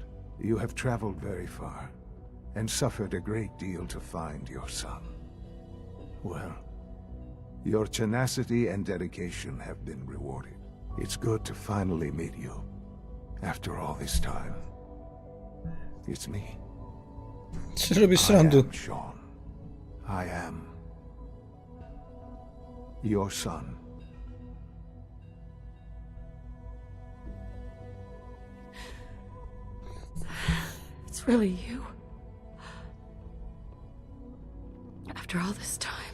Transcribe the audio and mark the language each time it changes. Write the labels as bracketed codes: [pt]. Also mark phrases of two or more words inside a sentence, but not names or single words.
[en] You have traveled very far, and suffered a great deal to find your son. Well, your tenacity and dedication have been rewarded. It's good to finally meet you, after all this time. It's me. [sk] Si robíš [en] I [sk] srandu. [en] am Sean. I am your son. It's really you. After all this time.